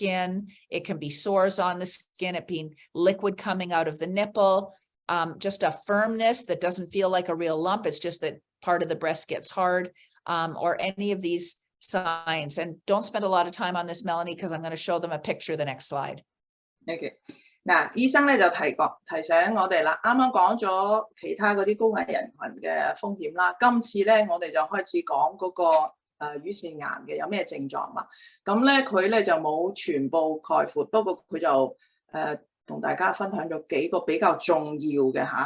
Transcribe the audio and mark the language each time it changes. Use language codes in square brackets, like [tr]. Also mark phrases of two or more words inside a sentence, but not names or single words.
[en] It can be sores on the skin, it being liquid coming out of the nipple. just a firmness that doesn't feel like a real lump. It's just that part of the breast gets hard, or any of these signs. And don't spend a lot of time on this, Melanie, because I'm going to show them a picture the next slide. [yue] OK， 嗱，醫生咧就提醒我哋啦，啱啱講咗其他嗰啲高危人群嘅風險啦，今次咧我哋就開始講嗰個乳腺癌嘅有咩症狀啦。咁咧佢咧就冇全部概括，不過佢就同大家分享咗幾個比較重要嘅嚇。